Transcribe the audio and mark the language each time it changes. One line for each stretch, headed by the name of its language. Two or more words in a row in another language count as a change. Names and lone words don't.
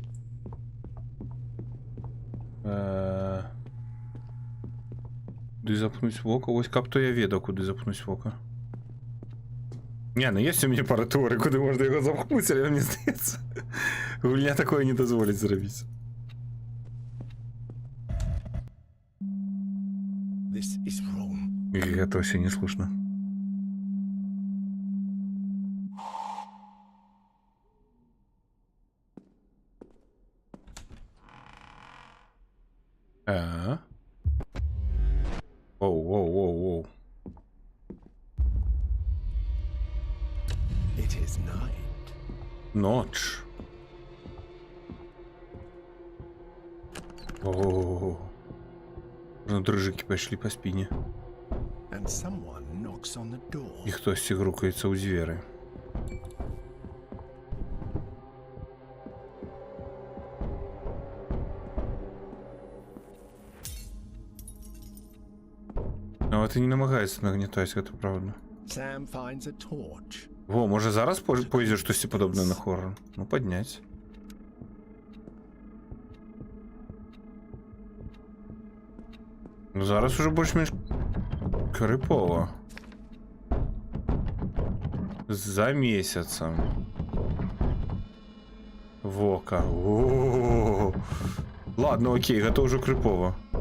Belarusian: Куды запнуць вока? Вось каб то я ведаў, куды запнуць вока. Не, ну есть у мяне пара тэорый, куды можна яго запхнуць, але мне здаецца, гульня такое не дазволіць зрабіць.
English: This is wrong.
Belarusian: І гэта ўсё не слушна. Воу.
English: It is night.
Russian: Ночь. О,
Belarusian: дрыжыкі пайшлі па спіне.
English: And someone knocks on the door.
Belarusian: І хтосьці грукаецца ў дзверы. Нават і не намагаецца нагнятаць, гэта правда.
English: Sam finds a torch.
Belarusian: Во, можа зараз пойдзе штосьці падобнае на хоррор? Ну, падняць. Ну, зараз уже больш-менш крыпова. За месяцам. Вока. О-о-о.
Russian: Ладно, окей,
Belarusian: гэта ўжо крыпова.